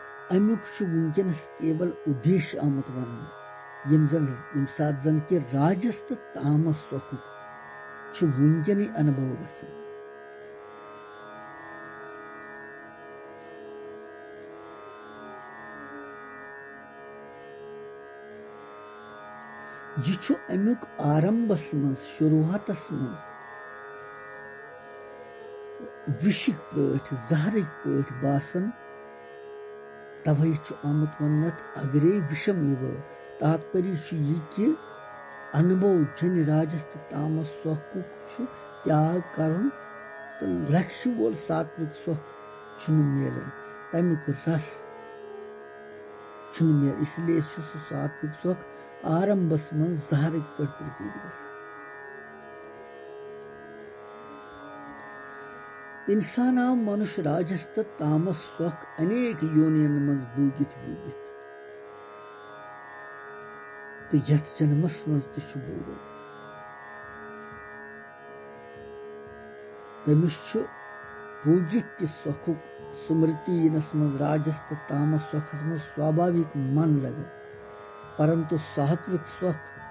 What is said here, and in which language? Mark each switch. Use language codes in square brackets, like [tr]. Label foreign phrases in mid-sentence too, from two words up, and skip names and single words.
[ks] अमुक वुनकस केवल उद्देश्य आमुत वन यम सात जन कि राजस तो तामस सोखुक वुनकन अनुभव गसन यह अमुक आरंभस मज शुरुआतस मज विशिक पट जहरिक पट बासन तवे आमुत वनत अगरे विषम इव [hi] तात्पर्य यह कि [ks] अनुभव जन राजस तो तामस सोखुक त्याग कर तो लक्ष्य वोल सात्विक सोख मिलन तमुक रस मिल इसलिए सात्विक सोख आरंभस मज जहरिक पट प्रतीत गसन इंसान आव मनुष्य राजस तो तामस सोख अनेक योनियन मज बूगित बूगित तो यथ जन्मस मज बोगन तमिस बूगित कि सोखुक स्मृति यनस मज राजस तो तामस सोखस मज स्वाभाविक मन लगन परंतु सात्विक सोख